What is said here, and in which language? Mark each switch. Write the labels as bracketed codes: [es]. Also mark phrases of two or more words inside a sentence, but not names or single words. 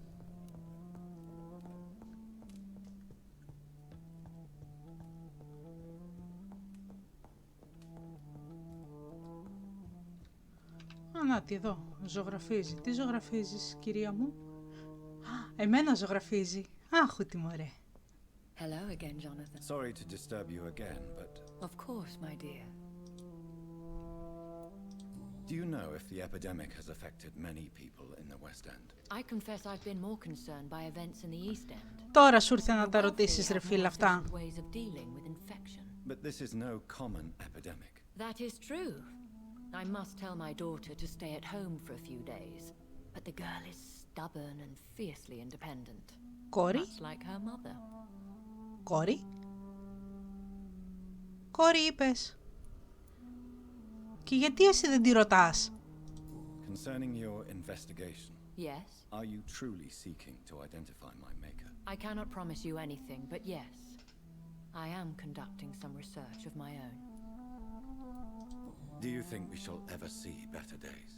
[el] Ανάτι εδώ, ζωγραφίζει. Τι ζωγραφίζεις, κυρία μου? Εμένα ζωγραφίζει. Άχου τι μωρέ. [en] Hello again, Jonathan. Sorry to disturb you again, but Of course, my dear. do you know if the epidemic has affected many people in the West End? I confess I've been more concerned by events in the East End. [el] Τώρα σου ήρθε να [en] The [el] τα [en] wealthy [el] ρωτήσεις, ρε [en] have [el] φίλε, [en] more [el] αυτά. [en] efficient ways of dealing with infection. But this is no common epidemic. That is true. I must tell my daughter to stay at home for a few days, but the girl is stubborn and fiercely independent. [el] Κόρη, [en] Much like her mother. [el] κόρη. Κόρη είπες. Και γιατί εσύ δεν τη ρωτάς? [en] Concerning your investigation, Yes. are you truly seeking to identify my maker? I cannot promise you anything, but yes. I am conducting some research of my own. Do you think we shall ever see better days?